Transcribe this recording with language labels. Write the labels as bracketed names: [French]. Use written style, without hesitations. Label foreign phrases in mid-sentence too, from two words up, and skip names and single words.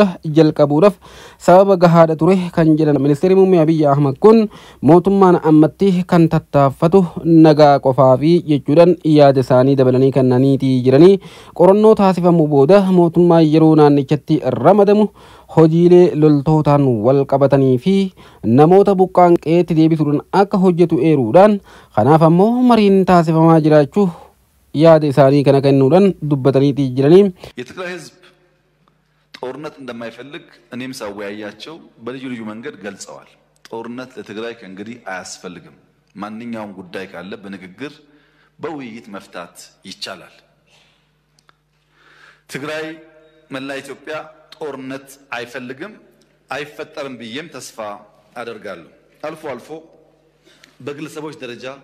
[Oromo] jalqabuudhaaf sababa gahaadha ture kan jedhan ministeerri muummee Abiyyi Ahmad kun mootummaan ammatti kan tattaaffatu nagaa qofaa fi jechuudhaan yaada isaanii dabalanii kennaniiti jiranii qorannoo taasifamu booda mootummaa yeroo naannichatti ramadamu hojiilee loltootaan wal qabatanii fi namoota buqqaan qe'eetti deebisuudhaan akka hojjetu eeruudhaan kanaaf ammoo mariin taasifamaa jiraachuu yaada isaanii kana kennuudhaan dubbataniiti jiranii [Amharic] የትግራይ ህዝብ ጦርነት እንደማይፈልግ እኔም ሳወያያቸው በልዩ ልዩ መንገድ ገልጸዋል ጦርነት ለትግራይ ከእንግዲህ አያስፈልግም ማንኛውም ጉዳይ ካለ በንግግር በውይይት መፍታት ይቻላል ትግራይ መላ ኢትዮጵያ ጦርነት አይፈልግም አይፈጠርም ብዬም ተስፋ አደርጋለሁ አልፎ አልፎ በግለሰቦች ደረጃ